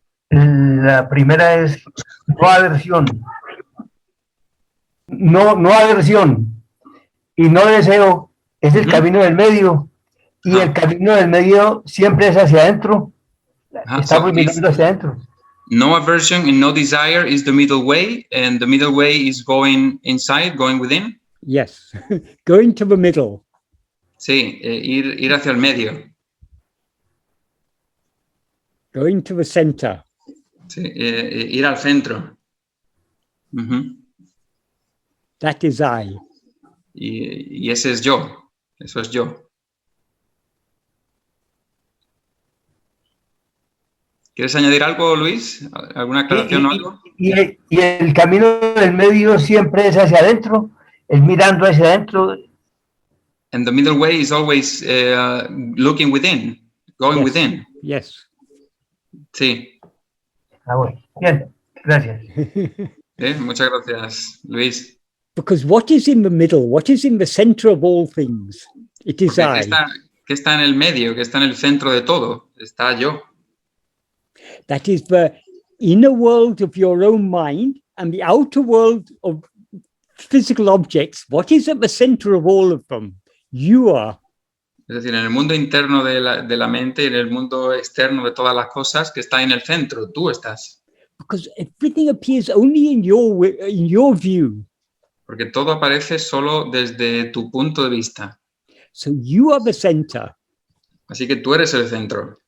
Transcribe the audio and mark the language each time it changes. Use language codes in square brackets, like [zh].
[es] La primera es no aversión. No aversión y no deseo es el camino del medio, y el camino del medio siempre es hacia adentro. Estamos mirando hacia adentro. [en] No aversion and no desire is the middle way, and the middle way is going inside, going within. Yes, going to the middle. [es] Sí, ir hacia el medio. [en] Going to the center. [es] Sí, ir al centro. [en] That is I. [es] Y ese es yo. Eso es yo. ¿Quieres añadir algo, Luis? ¿Alguna aclaración o algo? Y el camino del medio siempre es hacia adentro, es mirando hacia adentro. [en] And the middle way is always looking within, going within. Yes. [es] Sí. Bueno. Bien, gracias. Muchas gracias, Luis. [en] Because what is in the middle? What is in the center of all things? It is I. [es] ¿Qué ¿Qué está en el medio? ¿Qué está en el centro de todo? Está yo. [en] That is the inner world of your own mind and the outer world of physical objects. What is at the center of all of them? You are. [es] Es decir, en el mundo interno de la mente y en el mundo externo de todas las cosas, que está en el centro, tú estás. [en] Because everything appears only in your view. [es] Porque todo aparece solo desde tu punto de vista. [en] So you are the center. [es] Así que tú eres el centro.